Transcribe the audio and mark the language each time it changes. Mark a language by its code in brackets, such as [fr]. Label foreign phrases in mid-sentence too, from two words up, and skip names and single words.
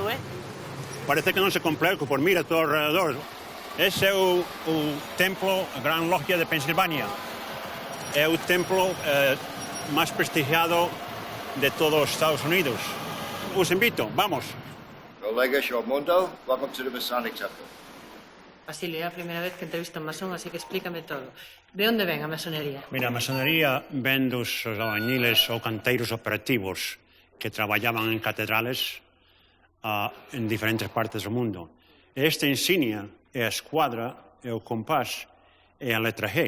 [gl] Parece que non se cumpriu, que por mira todo alrededor. Ese é o templo, a Gran Logia de Pensilvania. É o templo máis prestigiado de todos os Estados Unidos. Os invito, vamos. Colega Mundo, [en] welcome to the Masonic Temple. [gl] Basilio, é a primeira vez que entrevisto a un masón, así que explícame todo. De onde ven a masonería? Mira, a masonería ven dos albañiles ou canteiros operativos que traballaban en catedrales en diferentes partes do mundo. Esta insignia é a escuadra, é o compás, é a letra G.